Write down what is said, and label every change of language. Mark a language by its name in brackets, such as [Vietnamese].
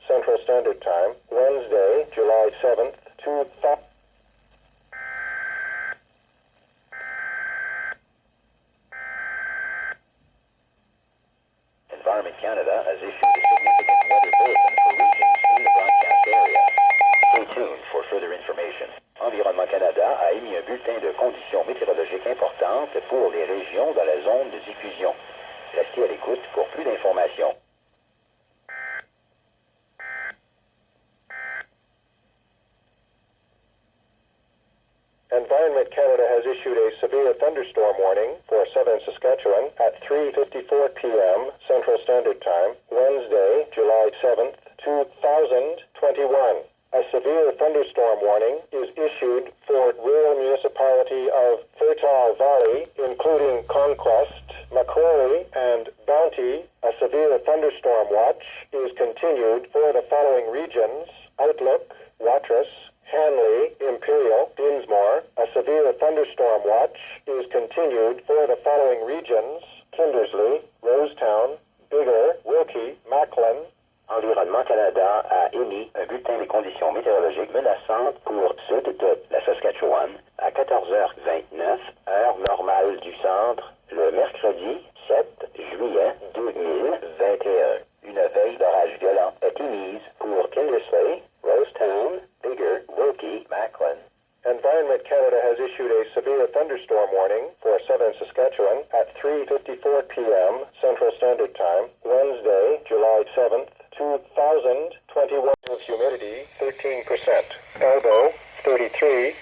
[English] Central Standard Time, Wednesday, July 7th, 2000. Environment Canada has issued a significant weather bulletin for regions in the broadcast area. Stay tuned for further information. [French] Environnement Canada a émis un bulletin de conditions météorologiques importantes pour les régions dans la zone de diffusion. Restez à l'écoute pour plus d'informations. [English] Environment Canada has issued a severe thunderstorm warning for southern Saskatchewan at 3:54 p.m. Central Standard Time, Wednesday, July 7th, 2021. A severe thunderstorm warning is issued for rural municipality of Fertile Valley, including Conquest, Macquarie, and Bounty. A severe thunderstorm watch is continued for the following regions: Outlook, Watrous, Hanley, Imperial, Dinsmore. A severe thunderstorm watch is continued for the following regions: Kindersley, Rosetown, Biggar, Wilkie, Macklin. [French] Environnement Canada a émis un bulletin des conditions météorologiques menaçantes pour sud de la Saskatchewan à 14h29, heure normale du centre, le mercredi 7 juillet 2021. Une veille d'orage violent est émise pour Kindersley, Rosetown, Biggar, Wilkie, Macklin. [English] Environment Canada has issued a severe thunderstorm warning for southern Saskatchewan at 3:54 p.m. Central Standard Time, Wednesday, July 7th, 2021. Humidity 13%. Elbow 33.